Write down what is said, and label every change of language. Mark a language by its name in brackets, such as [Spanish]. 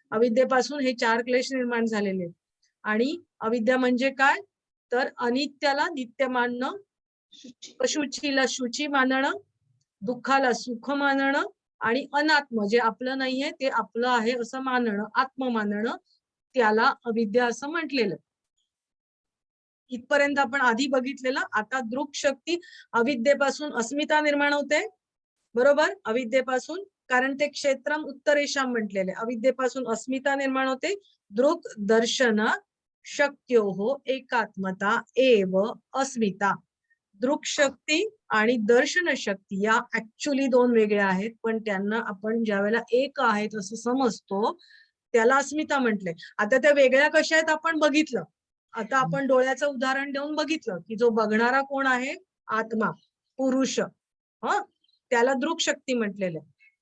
[Marathi] अविद्येपासून हे 4 क्लेश निर्माण झालेले. आणि अविद्या म्हणजे काय, तर अनित्याला नित्य मानणं, अशुचीला शुची मानणं, दुःखाला सुख मानणं आणि अनात्म जे आपलं नाहीये ते आपलं आहे असं मानणं, आत्म मानणं, त्याला अविद्या असं म्हटलेलं. इथपर्यंत आपण आधी बघितलेलं. आता दृक् शक्ती, अविद्येपासून अस्मिता निर्माण होते. बरोबर. अविद्येपासून, कारण ते क्षेत्रम उत्तरेशाम म्हटलेले, अविद्येपासून अस्मिता निर्माण होते. [Sanskrit] दृक् दर्शन शक्योः एकात्मता एव अस्मिता. [Marathi] दृक् शक्ती आणि दर्शन शक्ती या ऍक्च्युली 2 वेगळ्या आहेत, पण त्यांना आपण ज्या वेळेला एक आहेत असं समजतो त्याला अस्मिता म्हटले. आता त्या वेगळ्या कशा आहेत आपण बघितलं. आता आपण डोळ्याचं उदाहरण देऊन बघितलं की जो बघणारा कोण आहे, आत्मा, पुरुष, त्याला दृक् शक्ती म्हटलेलं आहे.